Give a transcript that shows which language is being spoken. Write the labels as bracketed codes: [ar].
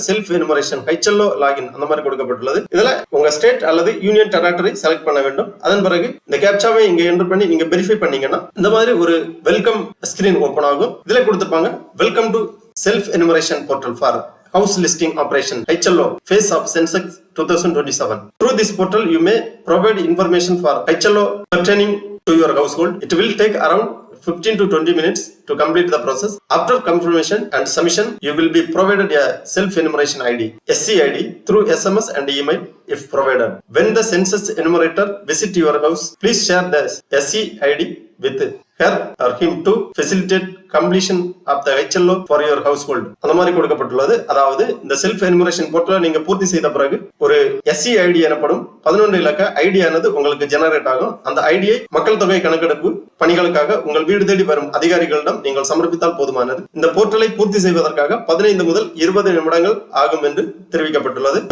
[ta] Self enumeration HLO login அந்த மாதிரி கொடுக்கப்பட்டுள்ளது. இதுல உங்க ஸ்டேட் அல்லது யூனியன் டெரிட்டரி செலக்ட் பண்ண வேண்டும். அதன் பிறகு இந்த கேப்சாவை இங்க என்டர் பண்ணி நீங்க வெரிஃபை பண்ணீங்கன்னா இந்த மாதிரி ஒரு வெல்கம் ஸ்கிரீன் ஓபன் ஆகும். இதுல கொடுத்திருப்பாங்க [en] Welcome to self enumeration portal for house listing operation HLO phase of census 2027. Through this portal you may provide information for HLO pertaining to your household. It will take around 15 to 20 minutes to complete the process. After confirmation and submission, you will be provided a self-enumeration ID, SCID, through SMS and email if provided. When the census enumerator visit your house, please share the SCID with her or him to facilitate completion of the HLO for your household. [ta] அந்த மாதிரி கொடுக்கப்பட்டுள்ளது. அதாவது இந்த self enumeration போர்ட்டலை நீங்க பூர்த்தி செய்த பிறகு ஒரு SCID எனப்படும் 11 இலக்க ஐடியானது உங்களுக்கு ஜெனரேட் ஆகும். அந்த ஐடியை மக்கள் தொகை கணக்கெடுப்பு பணிகளுக்காக உங்கள் வீடு தேடி வரும் அதிகாரிகளிடம் நீங்கள் சமர்ப்பித்தால் போதுமானது. இந்த போர்ட்டலை பூர்த்தி செய்வதற்காக 15 முதல் 20 நிமிடங்கள் ஆகும் என்று தெரிவிக்கப்பட்டுள்ளது.